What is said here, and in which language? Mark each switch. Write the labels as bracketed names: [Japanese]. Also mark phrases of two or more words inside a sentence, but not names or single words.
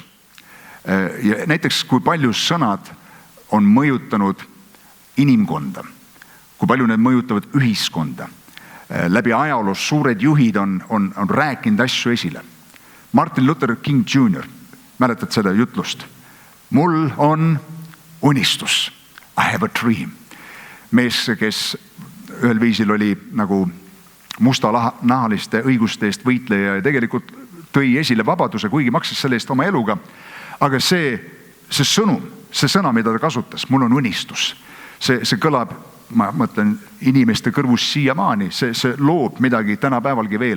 [Estonian] Ja näiteks, kui palju sõnad on mõjutanud inimkonda, kui palju need mõjutavad ühiskonda. Läbi ajaloos suured juhid on rääkinud asju esile. Martin Luther King Jr., mäletad seda jutlust? Mul on unistus. [English] I have a dream. [Estonian] Mees, kes ühel viisil oli nagu mustanahaliste õiguste eest võitleja ja tegelikult tõi esile vabaduse, kuigi maksis selle eest oma eluga. Aga see sõnum, see sõna, mida ta kasutas, mul on unistus. See kõlab, ma mõtlen, inimeste kõrvus siiamaani, see loob midagi tänapäevalgi veel.